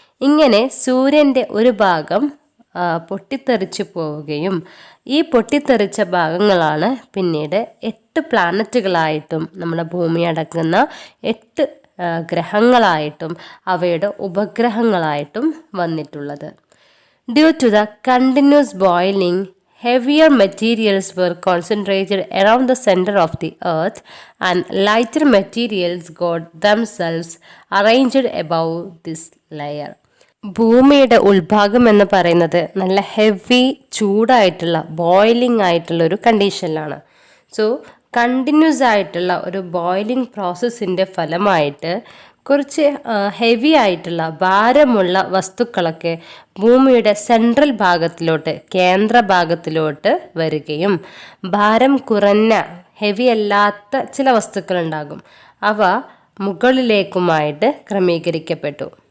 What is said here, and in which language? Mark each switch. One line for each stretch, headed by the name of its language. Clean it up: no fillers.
Malayalam: ഇങ്ങനെ സൂര്യൻ്റെ ഒരു ഭാഗം പൊട്ടിത്തെറിച്ച് പോവുകയും ഈ പൊട്ടിത്തെറിച്ച ഭാഗങ്ങളാണ് പിന്നീട് 8 പ്ലാനറ്റുകളായിട്ടും നമ്മുടെ ഭൂമി അടങ്ങുന്ന 8 ഗ്രഹങ്ങളായിട്ടും അവയുടെ ഉപഗ്രഹങ്ങളായിട്ടും വന്നിട്ടുള്ളത്.
English: Due to the continuous boiling, heavier materials were concentrated around the center of the earth and lighter materials got themselves arranged above this layer.
Malayalam: ഭൂമിയുടെ ഉൾഭാഗം എന്ന് പറയുന്നത് നല്ല ഹെവി ചൂടായിട്ടുള്ള ബോയിലിംഗ് ആയിട്ടുള്ള ഒരു കണ്ടീഷനിലാണ്. സോ കണ്ടിന്യൂസ് ആയിട്ടുള്ള ഒരു ബോയിലിംഗ് പ്രോസസ്സിൻ്റെ ഫലമായിട്ട് കുറച്ച് ഹെവി ആയിട്ടുള്ള ഭാരമുള്ള വസ്തുക്കളൊക്കെ ഭൂമിയുടെ സെൻട്രൽ ഭാഗത്തിലോട്ട്, കേന്ദ്ര ഭാഗത്തിലോട്ട് വരികയും ഭാരം കുറഞ്ഞ ഹെവി അല്ലാത്ത ചില വസ്തുക്കളുണ്ടാകും, അവ മുകളിലേക്കുമായിട്ട് ക്രമീകരിക്കപ്പെട്ടു.